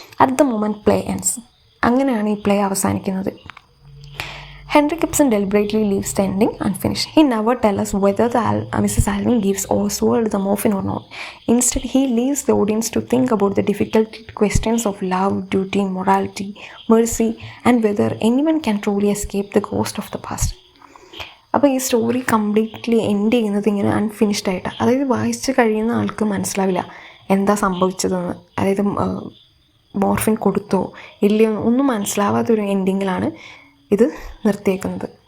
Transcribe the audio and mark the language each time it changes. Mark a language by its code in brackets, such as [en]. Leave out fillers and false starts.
[en] At the moment play ends. [ml] അങ്ങനെയാണ് ഈ play അവസാനിക്കുന്നത്. [en] Henry Gibson deliberately leaves the ending unfinished. He never tells us whether Mrs. Alvin gives Oswald the morphine or not. Instead, he leaves the audience to think about the difficult questions of love, duty, morality, mercy, and whether anyone can truly escape the ghost of the past. [ml] അപ്പോൾ ഈ story completely end ചെയ്യുന്നത് ഇങ്ങനെ unfinished ആയിട്ടാണ്. അതായത് വായിച്ച് കഴിയുന്ന ആൾക്ക് മനസ്സിലാവില്ല എന്താ സംഭവിച്ചതെന്ന്. അതായത് മോർഫിൻ കൊടുത്തോ ഇല്ലയോ ഒന്നും മനസ്സിലാവാത്തൊരു എൻഡിങ്ങിലാണ് ഇത് നിർത്തിയേക്കുന്നത്.